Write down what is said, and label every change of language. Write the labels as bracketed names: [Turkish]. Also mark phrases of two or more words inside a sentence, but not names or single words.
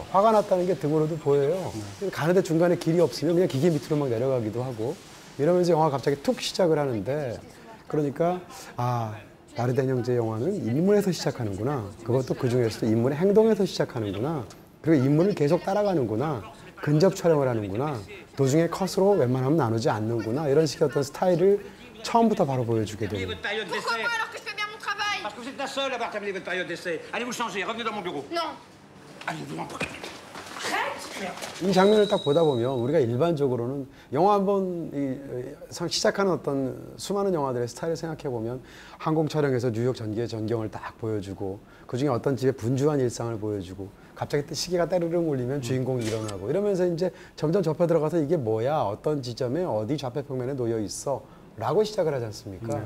[Korean] 화가 났다는 게 등으로도 보여요. 가는데 중간에 길이 없으면 그냥 기계 밑으로 막 내려가기도 하고 이러면서 영화가 갑자기 툭 시작을 하는데 그러니까 나르덴 형제 영화는 인물에서 시작하는구나. 그것도 그중에서도 인물의 행동에서 시작하는구나. 그리고 인물을 계속 따라가는구나. 근접 촬영을 하는구나. 도중에 컷으로 웬만하면 나누지 않는구나. 이런 식의 어떤 스타일을 처음부터 바로 보여주게 되는. [French] Votre période d'essai. Pourquoi pas alors que je fais bien mon travail? Parce que vous êtes la seule à avoir terminé votre période d'essai. Allez vous changer, revenez dans mon bureau. Non. Allez, vous m'envoyez. [Korean] 이 장면을 딱 보다 보면 우리가 일반적으로는 영화 한번 시작하는 어떤 수많은 영화들의 스타일을 생각해 보면 항공 촬영에서 뉴욕 전기의 전경을 딱 보여주고 그중에 어떤 집의 분주한 일상을 보여주고 갑자기 또 시계가 따르릉 울리면 주인공이 일어나고 이러면서 이제 점점 좁혀 들어가서 이게 뭐야 어떤 지점에 어디 좌표평면에 놓여 있어 라고 시작을 하지 않습니까?